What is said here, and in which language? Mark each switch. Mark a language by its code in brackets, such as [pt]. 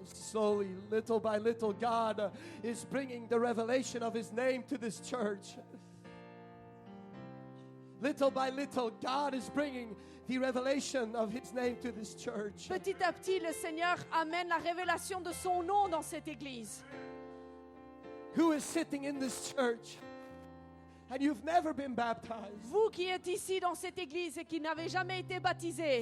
[en] Slowly, little by little, God is bringing the revelation of His name to this church. Little by little, God is bringing the revelation of His name to this church. [fr] Petit à petit, le Seigneur amène la révélation de son nom dans cette église. [en] Who is sitting in this church and you've never been baptized [fr] Vous qui êtes ici dans cette église et qui n'avez jamais été baptisés